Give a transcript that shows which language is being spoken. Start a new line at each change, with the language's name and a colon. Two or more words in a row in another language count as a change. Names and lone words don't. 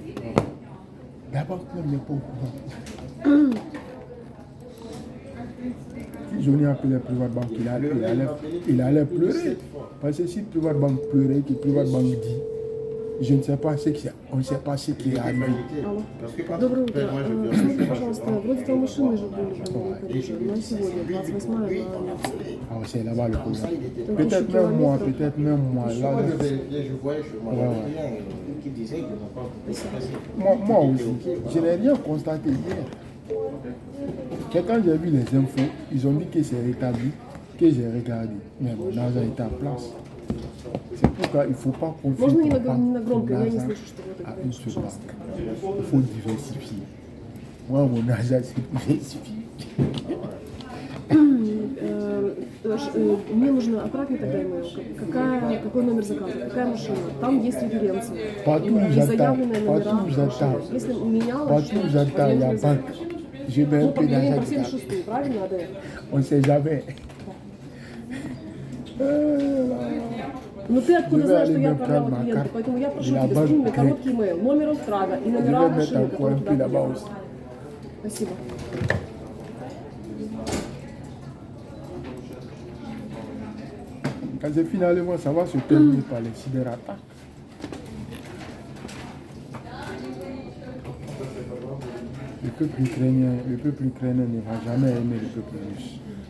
French: La banque même n'est pas au courant. Si Johnny appelait Private Bank, il allait pleurer. Parce que si Private Bank pleurait, que Private Bank dit, je ne sais pas ce qui, on ne sait pas ce qui est arrivé.
Russian: Доброе утро. Смотри, пожалуйста, вроде там машины же были на сегодня, 28-я.
French: Ah, c'est là-bas le problème. Peut-être même moi. Là, Je voyais chez moi, qui disait qu'ils n'ont pas pu. moi aussi, je n'ai rien constaté hier. Mais quand j'ai vu les infos, ils ont dit que c'est rétabli, que j'ai regardé. Mais mon argent était en place. C'est pourquoi il ne faut pas confier
Russian: Можно
French: ton
Russian: не громко, я не
French: argent
Russian: слышу, что вы
French: à
Russian: говорите,
French: une seule
Russian: пожалуйста.
French: banque. Il faut diversifier. Moi, mon argent, c'est diversifié.
Russian: Мне нужно отправить тогда email. Какой номер заказа, какая машина. Там есть референции.
French: Partout où
Russian: И
French: j'attends,
Russian: заявленные
French: partout
Russian: номера
French: où j'attends,
Russian: машины. Если менялось,
French: partout où j'attends, il y a banque. Je mets un
Russian: ну,
French: peu
Russian: поменяем
French: d'argent.
Russian: по 76, правильно, Адель?
French: On ne sait jamais.
Russian: Но ты откуда
French: Je vais
Russian: знаешь, что
French: aller
Russian: я
French: me
Russian: отправляла
French: prendre ma
Russian: клиенту,
French: carte
Russian: поэтому я
French: de
Russian: прошу
French: la
Russian: тебя,
French: banque
Russian: скинь мне
French: grecque.
Russian: короткий email, номер отправа и
French: Je vais
Russian: номера
French: mettre
Russian: машины,
French: encore
Russian: которые
French: un
Russian: туда
French: peu là-bas
Russian: приехали.
French: aussi.
Russian: Спасибо.
French: Quand c'est finalement, ça va se terminer par les cyberattaques. Le peuple ukrainien ne va jamais aimer le peuple russe.